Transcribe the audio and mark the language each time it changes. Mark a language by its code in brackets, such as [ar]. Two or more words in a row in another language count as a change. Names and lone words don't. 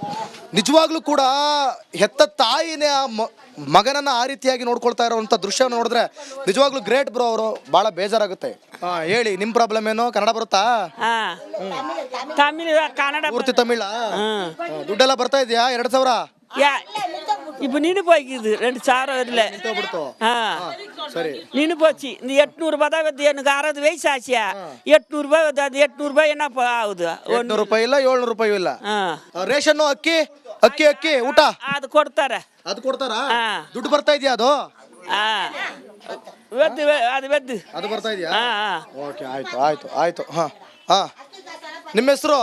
[kn] ನಿಜವಾಗ್ಲೂ ಕೂಡ ಹೆತ್ತ ತಾಯಿನೇ ಮಗನನ್ನ ಆ ರೀತಿಯಾಗಿ ನೋಡ್ಕೊಳ್ತಾ ಇರೋವಂಥ ದೃಶ್ಯ ನೋಡಿದ್ರೆ ನಿಜವಾಗ್ಲೂ ಗ್ರೇಟ್ ಬ್ರೋ. ಅವರು ಭಾಳ ಬೇಜಾರಾಗುತ್ತೆ. ಹೇಳಿ, ನಿಮ್ಮ ಪ್ರಾಬ್ಲಮ್ ಏನು? ಕನ್ನಡ ಬರುತ್ತಾ? ತಮಿಳ್, ಕನ್ನಡ ಪೂರ್ತಿ ತಮಿಳ? ದುಡ್ಡೆಲ್ಲ ಬರ್ತಾ ಇದೆಯಾ? 2,000 [ta] இப்போ நின்று போய்க்குது 2,000 வரல. சரி, நின்று போச்சு. இந்த 800 ரூபாய் தான் வருது. எனக்கு 60 வயசு ஆச்சியா. 800 ரூபாய் வருது. அது 800 ரூபாய் என்ன ஆகுது? [kn] 800 ರೂಪಾಯಿ ಇಲ್ಲ, 700 ರೂಪಾಯಿ ಇಲ್ಲ. ರೇಷನ್ ಅಕ್ಕಿ ಊಟ ಅದು ಕೊಡ್ತಾರೆ. ಅದು ಕೊಡ್ತಾರಾ? ದುಡ್ಡು ಬರ್ತಾ ಇದೆಯಾ? ಅದು ಅದು ಬರ್ತಾ ಇದೆಯಾ? ಓಕೆ, ಆಯ್ತು. ನಿಮ್ಮ ಹೆಸರು?